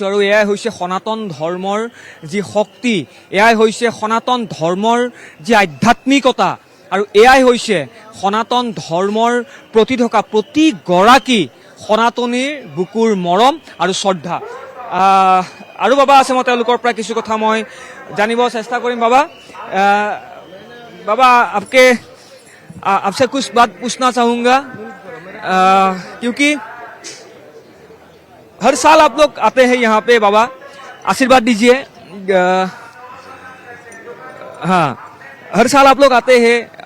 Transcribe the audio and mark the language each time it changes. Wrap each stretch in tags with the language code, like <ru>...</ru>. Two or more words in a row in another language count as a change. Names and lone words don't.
<as>আৰু এয়াই হৈছে সনাতন ধৰ্মৰ যি শক্তি, এয়াই হৈছে সনাতন ধৰ্মৰ যি আধ্যাত্মিকতা, আৰু এয়াই হৈছে সনাতন ধৰ্মৰ প্ৰতি থকা প্ৰতিগৰাকী সনাতনীৰ বুকুৰ মৰম আৰু শ্ৰদ্ধা। আৰু বাবা আছে, মই তেওঁলোকৰ পৰা কিছু কথা মই জানিব চেষ্টা কৰিম।</as> <hi>बाबा आपसे कुछ बात पूछना चाहूंगा, क्योंकि हर साल आप लोग आते हैं यहाँ पे। बाबा आशीर्वाद दीजिए। हाँ, हर साल आप लोग आते हैं।</hi>